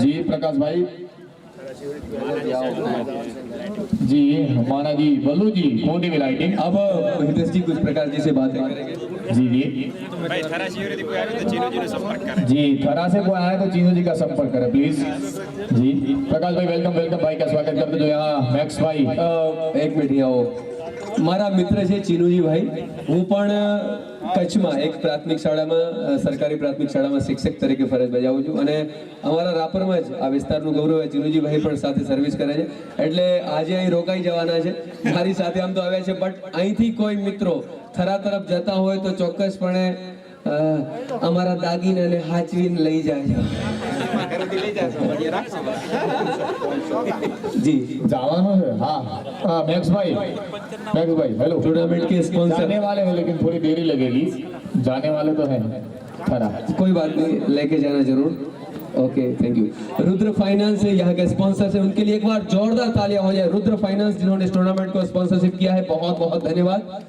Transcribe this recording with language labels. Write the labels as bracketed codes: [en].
[hi] जी प्रकाश भाई जी, माना जी, बल्लू जी, कोडी में लाइटिंग। अब हितेश जी कुछ प्रकाश जी से बातें करेंगे। जी भाई थरा से यदि कोई आए तो चीनू जी ने संपर्क करें। जी थरा से कोई आए तो चीनू जी का संपर्क करें प्लीज। जी प्रकाश भाई वेलकम भाई का स्वागत करते जो यहाँ मैक्स भाई। एक मिनट आओ, [gu] મારા મિત્ર છે ચીનુજી ભાઈ, હું પણ કચ્છમાં એક પ્રાથમિક શાળામાં સરકારી પ્રાથમિક શાળામાં શિક્ષક તરીકે ફરજ બજાવું છું અને અમારા રાપરમાં જ આ વિસ્તારનું ગૌરવ છે। ચીનુજી ભાઈ પણ સાથે સર્વિસ કરે છે એટલે આજે અહીં રોકાઈ જવાના છે। મારી સાથે આમ તો આવ્યા છે, બટ અહીંથી કોઈ મિત્રો થરા તરફ જતા હોય તો ચોક્કસપણે અમારા દાગીનાને હાચવીને લઈ જાય जी। [hi] जावानो है। हाँ मैक्स भाई हेलो। टूर्नामेंट के स्पॉन्सर जाने वाले हैं लेकिन थोड़ी देरी लगेगी, जाने वाले तो हैं खरा, कोई बात नहीं, लेके जाना जरूर। Okay thank you. Rudra finance है यहाँ के स्पॉन्सर है, उनके लिए एक बार जोरदार तालियां हो जाए। रुद्र फाइनेंस जिन्होंने इस टूर्नामेंट को स्पॉन्सरशिप किया है, बहुत बहुत धन्यवाद।